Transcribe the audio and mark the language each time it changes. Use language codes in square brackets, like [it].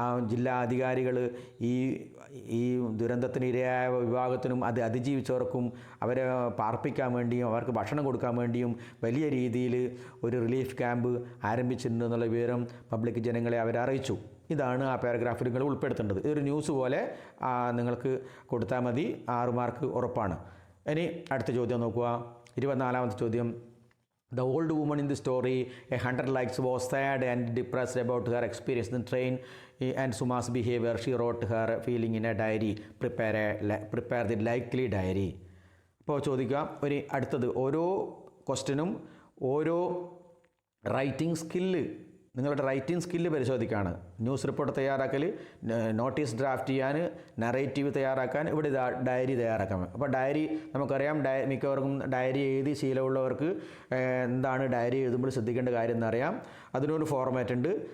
[ml] ജില്ലാ അധികാരികൾ ഈ ദുരന്തത്തിന് ഇരയായ വിഭാഗത്തിനും അത് അതിജീവിച്ചവർക്കും അവരെ പാർപ്പിക്കാൻ വേണ്ടിയും അവർക്ക് ഭക്ഷണം കൊടുക്കാൻ വേണ്ടിയും വലിയ രീതിയിൽ ഒരു റിലീഫ് ക്യാമ്പ് ആരംഭിച്ചിട്ടുണ്ട് എന്നുള്ള വിവരം പബ്ലിക് ജനങ്ങളെ അവരെ അറിയിച്ചു. ഇതാണ് ആ പാരഗ്രാഫിൽ നിങ്ങൾ ഉൾപ്പെടുത്തേണ്ടത്. ഇതൊരു ന്യൂസ് പോലെ നിങ്ങൾക്ക് കൊടുത്താൽ മതി, 6 മാർക്ക് ഉറപ്പാണ്. ഇനി അടുത്ത ചോദ്യം നോക്കുക. 24ാമത്തെ ചോദ്യം. [en] The old woman in the story, 100 likes, was sad and depressed about her experience in the train and Suma's behavior. She wrote her feeling in a diary. Prepare the likely diary. [ml] ഇപ്പോൾ ചോദിക്കാം, ഒരു അടുത്തത് ഓരോ ക്വസ്റ്റ്യനും ഓരോ writing skill, നിങ്ങളുടെ writing skill പരിശോധിക്കുകയാണ്. News report തയ്യാറാക്കൽ, നോട്ടീസ് ഡ്രാഫ്റ്റ് ചെയ്യാൻ, നറേറ്റീവ് തയ്യാറാക്കാൻ, ഇവിടെ ഡയറി തയ്യാറാക്കാൻ. അപ്പോൾ ഡയറി നമുക്കറിയാം, മിക്കവർക്കും ഡയറി എഴുതി ശീലമുള്ളവർക്ക് എന്താണ് ഡയറി എഴുതുമ്പോൾ ശ്രദ്ധിക്കേണ്ട കാര്യം എന്നറിയാം. അതിനൊരു ഫോർമാറ്റ് ഉണ്ട്.